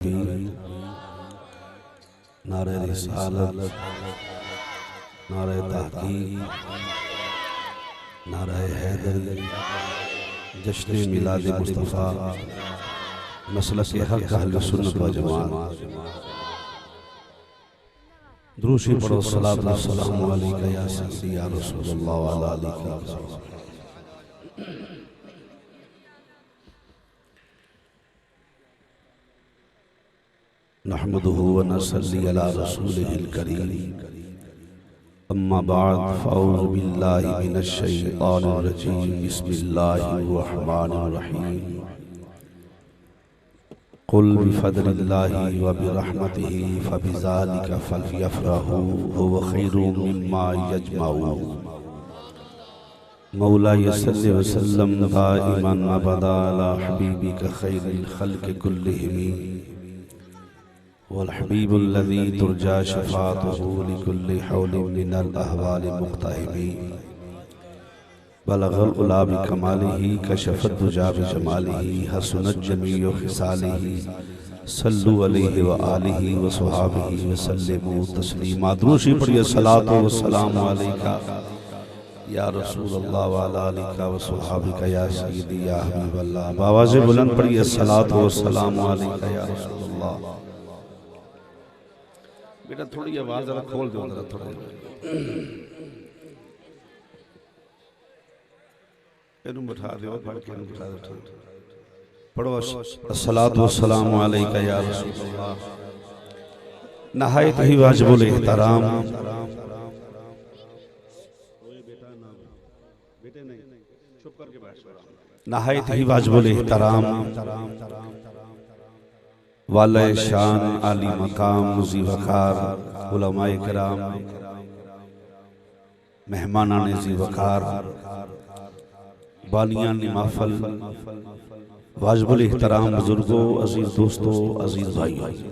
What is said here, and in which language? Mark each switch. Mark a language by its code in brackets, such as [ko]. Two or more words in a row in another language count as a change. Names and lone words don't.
[hi] नारे रिसालत, नारे तहकीक, नारे हैदरी, जश्न मिलाद मुस्तफ़ा, मसलक हक़ अहले सुन्नत व जमात। दुरूशी पढ़ो, [ar] صلاة وسلام عليك يا سيدي يا رسول الله وعلى آلك وصحابه. نحمده ونصلي على رسوله الكريم. أما بعد فأعوذ بالله من الشيطان الرجيم. بسم الله الرحمن الرحيم. قل بفضل الله وبرحمته فبذلك فليفرحوا هو خير مما يجمعون. مولاي صل وسلم دائما أبدا على حبيبك خير الخلق كلهم والحبيب الذي ترجى شفاعته لكل هول من الأهوال مقتحم. بلغ العلى بكماله كشف الدجى بجماله حسنت جميع خصاله. صلوا عليه وآله وصحابه وسلموا تسليما. [hi] दुरूशी पढ़िए, [ar] صلاة وسلام عليك يا رسول الله وعلى آلك وصحابك يا سيدي يا حبيب الله. [hi] आवाज़ बुलंद पढ़िए, [ar] صلاة وسلام عليك يا رسول الله. [hi] बेटा थोड़ी आवाज जरा खोल दो, जरा थोड़ा इन्हें बिठा दो, पढ़ के बिठा दो। पढ़ो, [ar] الصلاة والسلام عليك يا رسول الله. [hi] नहायत ही वाजिबुल एहतराम, नहायत ही वाजिबुल एहतराम वाले शान आली मकाम मुज़ी वक़ार उलमाए किराम, मेहमानाने ज़ी वक़ार, बानियान महफ़ल, वाजिबुल एहतराम बुजुर्गों, अजीज़ दोस्तों, अजीज़ भाइयों,